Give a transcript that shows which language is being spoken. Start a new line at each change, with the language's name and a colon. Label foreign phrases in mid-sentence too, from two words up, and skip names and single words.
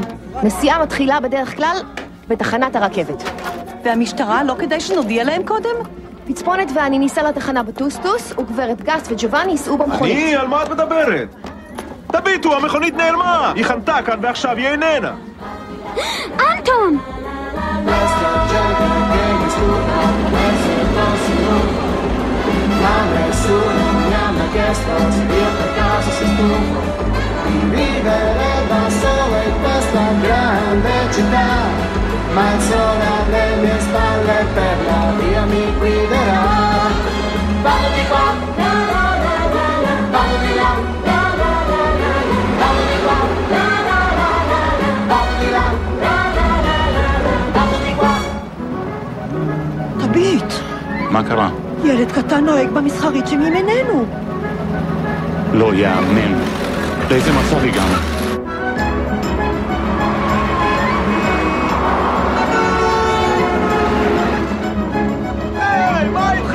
Hebrew: נסיעה מתחילה בדרך כלל בתחנת הרכבת. והמשטרה, לא כדאי שנודיע להם קודם? פצפונת ואני ניסה לתחנה בטוסטוס, וגברת גסט וג'ובאני ייסעו במכונית. על מה את מדברת? תביטו, המכונית נעלמה! היא חנתה כאן ועכשיו היא איננה. אנטון!
Italian: Vivere da solo in questa grande città, ma il sole alle mie spalle per la via mi guiderà. Vado di qua, la la la la la, vado di là, la la la la la, vado di qua, la la la la la, vado di là, la la la la la, vado di qua.
Hebrew: תביט! מה קרה? ילד קטן נוהג במסחרית שמימיננו. לא יאמן. לאיזה מצב הגענו? היי, מה איתך?